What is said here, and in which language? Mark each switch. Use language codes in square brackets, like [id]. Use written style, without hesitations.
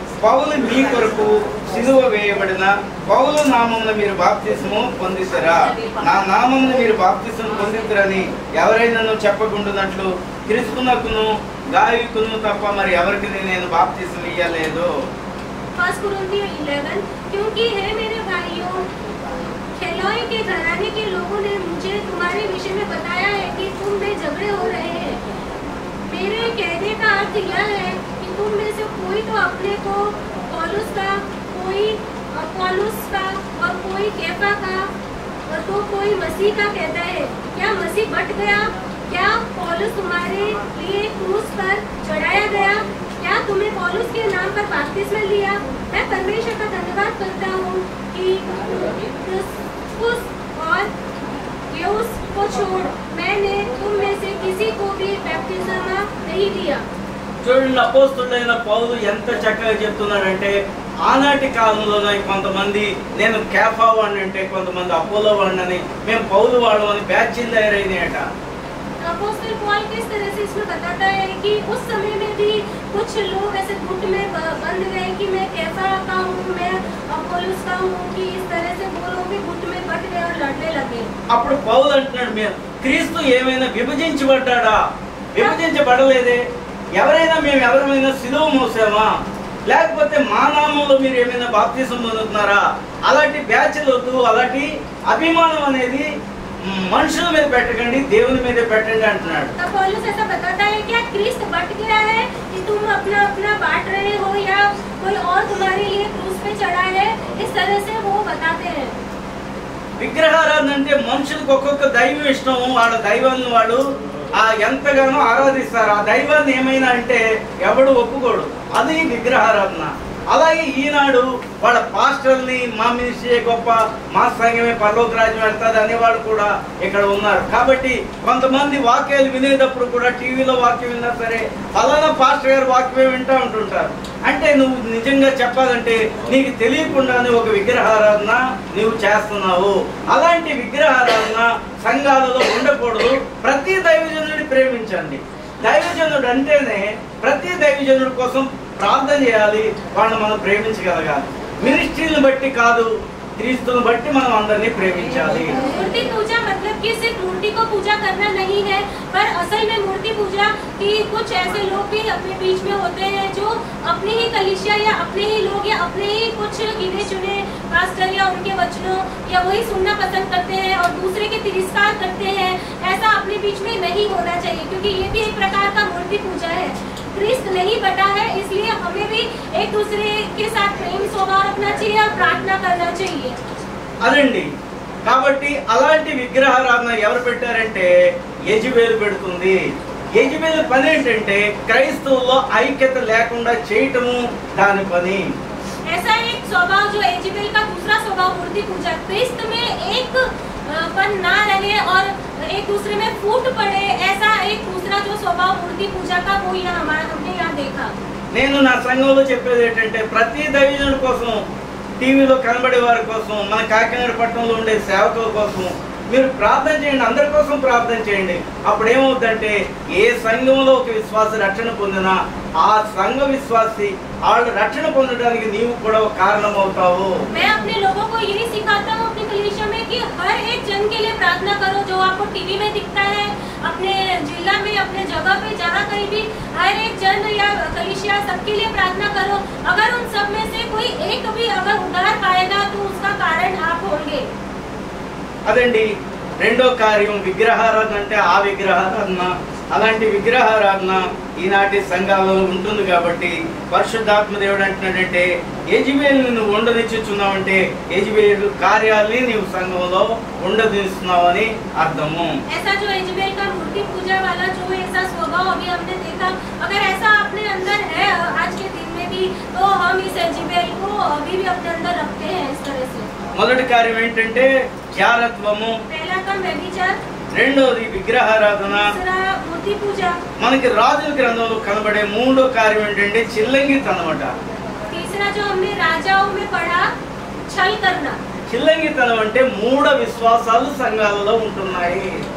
[te] పౌలు మీ కొరకు సిలువ వేయబడిన పౌలు నామమున మీరు బాప్తిస్మము పొందితరా? నా నామమున మీరు బాప్తిస్మం పొందితరని ఎవరైనా చెప్పకుండానట్లు క్రీస్తునకును గాయకును తప్ప మరి ఎవరికి నేను బాప్తిస్మం ఇయ్యలేదు. [hi] 1 कुरिन्थियों 11 क्योंकि है मेरे भाइयों, खेलोई के घराने के लोगों ने मुझे तुम्हारे विषय में बताया है कि तुम में झगड़े हो रहे हैं। मेरे कहने का अर्थ यह है कि तुम में से कोई तो अपने को पौलुस का, कोई अपोलोस का और कोई केफा का और तो कोई मसीह का कहता है। क्या मसीह बट गया? क्या पौलुस तुम्हारे लिए क्रूस पर चढ़ाया गया? क्या तुमने पौलुस के नाम पर बपतिस्मा लिया? मैं परमेश्वर का धन्यवाद करता हूँ कि क्रिस्पुस और गयुस को छोड़ मैंने तुम में से किसी को भी बपतिस्मा नहीं दिया। [te] చూడండి, అపోస్తుడైన పౌలు ఎంత చక్కగా చెప్తున్నాడంటే, ఆనాటి కాలంలోనే కొంతమంది నేను కేఫా వాడిని అంటే కొంతమంది అపోలో వాడిని అని, మేము పౌలు వాడు అని బ్యాచ్లు తయారైనాయట. [hi] अपोस्टल पॉल किस तरह से इसमें बताता है कि उस समय में भी कुछ लोग ऐसे गुट में बंद गए कि मैं कैफा का हूँ, मैं अपोलोस का हूँ, कि इस तरह से वो लोग भी गुट में बट गए और लड़ने लगे। [te] అప్పుడు పౌలు అంటున్నాడు, మేము క్రీస్తు ఏమైనా విభజించబడ్డా? విభజించబడలేదే. ఎవరైనా మేము ఎవరైనా సిలువ మోసామా? లేకపోతే మా నామంలో మీరు ఏమైనా బాప్తిసం పొందుతున్నారా? అలాంటి బ్యాచ్లు వద్దు. అలాంటి అభిమానం అనేది మనుషుల మీద పెట్టకండి, దేవుని మీద పెట్టండి అంటున్నాడు. [hi] तो पौलुस ऐसा बताता है क्या क्रिस्त बट गया है कि तुम अपना अपना बांट रहे हो या कोई और तुम्हारे लिए क्रूस पे चढ़ा है? इस तरह से वो बताते हैं। [te] విగ్రహారాధన అంటే మనుషులకు ఒక్కొక్క దైవం ఇష్టం. వాళ్ళ దైవాన్ని వాళ్ళు ఎంతగానో ఆరాధిస్తారు. ఆ దైవాన్ని ఏమైనా అంటే ఎవడు ఒప్పుకోడు. అది విగ్రహారాధన. అలాగే ఈనాడు వాళ్ళ పాస్టర్ని మా మినిస్ట్రీ గొప్ప, మా సంఘమే పరలోక రాజ్యం వెళ్తుంది అనేవాళ్ళు కూడా ఇక్కడ ఉన్నారు. కాబట్టి కొంతమంది వాక్యాలు వినేటప్పుడు కూడా టీవీలో వాక్యం విన్నా సరే ఫలానా పాస్టర్ గారు వాక్యమే వింటూ ఉంటుంటారు. అంటే నువ్వు నిజంగా చెప్పాలంటే నీకు తెలియకుండానే ఒక విగ్రహారాధన నువ్వు చేస్తున్నావు. అలాంటి విగ్రహారాధన సంఘాలలో ఉండకూడదు. ప్రతి దైవజనుడిని ప్రేమించండి. దైవజనుడు అంటేనే ప్రతి దైవజనుడి కోసం ప్రార్థన చేయాలి, వాళ్ళని మనం ప్రేమించగలగాలి. మినిస్ట్రీని బట్టి కాదు, क्रिस्तुని బట్టి మనం అందరినీ ప్రేమించాలి. [hi] मूर्ति पूजा मतलब कि सिर्फ मूर्ति को पूजा करना नहीं है, पर असल में मूर्ति पूजा की कुछ ऐसे लोग भी अपने बीच में होते हैं जो अपनी ही कलीसिया या अपने ही लोग या अपने ही कुछ गिने चुने पास्टर या उनके वचनों या वही सुनना पसंद करते हैं और दूसरे के तिरस्कार करते हैं। ऐसा अपने बीच में नहीं होना चाहिए, क्योंकि ये भी एक प्रकार का मूर्ति पूजा है। क्रिस्त नहीं बटा है, इसलिए हमें भी एक दूसरे के साथ प्रेम स्वभाव रखना चाहिए और प्रार्थना करना चाहिए। [te] అదండి. కాబట్టి అలాంటి విగ్రహారాధన ఎవరు పెట్టారంటే యెజబెల్ పెడుతుంది. యెజబెల్ పని ఏంటంటే క్రైస్తవుల్లో ఐక్యత లేకుండా చేయటము దాని పని. [hi] ऐसा एक स्वभाव जो यजेबेल का दूसरा स्वभाव मूर्ति पूजा, क्रिस्त में एक पन ना रहे और एक दूसरे में फूट पड़े, ऐसा एक दूसरा जो स्वभाव मूर्ति पूजा का वो हमने यहाँ देखा। [te] నేను నా సంఘంలో చెప్పేది ఏంటంటే ప్రతి దైవజనుడి కోసం, టీవీలో కనబడే వారి కోసం, మన కాకినాడ పట్టణంలో ఉండే సేవకుల కోసం మీరు ప్రార్థన చేయండి. అందరి కోసం ప్రార్థన చేయండి. అప్పుడు ఏమవుతుందంటే ఏ సంఘంలో ఒక విశ్వాసి రక్షణ పొందినా ఆ సంఘ విశ్వాసి వాళ్ళు రక్షణ పొందడానికి నీవు కూడా ఒక కారణం అవుతావు. [hi] मैं अपने लोगों को यही सिखाता हूँ अपनी कलीसिया में कि हर एक जन के लिए प्रार्थना करो जो आपको टीवी में दिखता है, अपने जिला में, अपने जगह पे, जहाँ कहीं भी हर एक जन या कलीसिया सबके लिए प्रार्थना करो। अगर उन सब में से कोई एक भी अगर उद्धार पाएगा तो उसका कारण आप होंगे। [te] అదండి రెండో కార్యం. విగ్రహారాధన అంటే ఆ విగ్రహారాధన, అలాంటి విగ్రహారాధన ఈనాటి సంఘాలలో ఉంటుంది. కాబట్టి పరిశుద్ధాత్మ దేవుడు అంటున్నాడంటే యెజబెల్ని నువ్వు ఉండనిచ్చుచున్నావంటే యెజబెల్ కార్యాలని నీవు సంఘంలో ఉండనిస్తున్నావని అర్థము. [hi] ऐसा जो यजेबेल का मूर्ति पूजा वाला जो ऐसा स्वभाव अभी हमने देखा, अगर ऐसा अपने अंदर है आज के दिन में भी, तो हम इस यजेबेल को अभी भी अपने अंदर रखते हैं इस तरह से। [te] మొదటి కార్యం ఏంటంటే జారత్వము, [hi] पहला काम व्यभिचार, [te] రెండోది విగ్రహారాధన. [hi] दूसरा मूर्ति पूजा, [te] మనకి రాజుల గ్రంథంలో కనబడే మూడో కార్యం ఏంటంటే చిల్లంగితనం అట. [hi] तीसरा जो हमने राजाओं में पढ़ा छल करना। [te] చిల్లంగితనం అంటే మూఢ విశ్వాసాలు సంఘాలలో ఉంటున్నాయి.